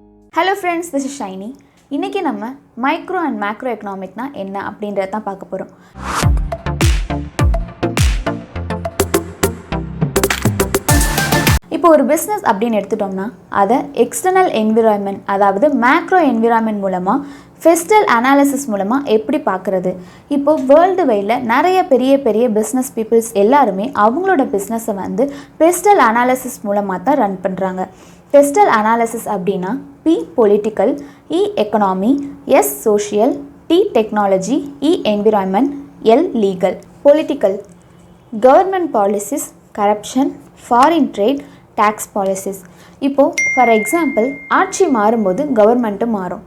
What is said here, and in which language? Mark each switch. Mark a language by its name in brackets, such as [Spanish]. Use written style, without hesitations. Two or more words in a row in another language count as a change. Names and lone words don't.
[English] Hello friends, this is Shiny. [Tamil] இன்னைக்கு நம்ம [English] micro and macro economic [Tamil] என்ன அப்படின்றத தான் பார்க்க போறோம். இப்போ ஒரு பிசினஸ் அப்படினு எடுத்துட்டோம்னா அத [English] external environment [Tamil] அதாவது [English] macro environment [Tamil] மூலமா [English] PESTLE analysis [Tamil] மூலமா எப்படி பார்க்கிறது. இப்போ [English] world wide [Tamil] நிறைய பெரிய [English] business peoples [Tamil] எல்லாரும் அவங்களோட பிசினஸை வந்து [English] PESTLE analysis [Tamil] மூலமா தான் ரன் பண்றாங்க. [English] PESTLE analysis அப்படினா P political, E economy, S social, T technology, E environment, L legal. Political, government policies, corruption, foreign trade, tax policies. [Tamil] இப்போ [English] for example [Tamil] ஆட்சி மாறும்போது கவர்மெண்ட்டும் மாறும்.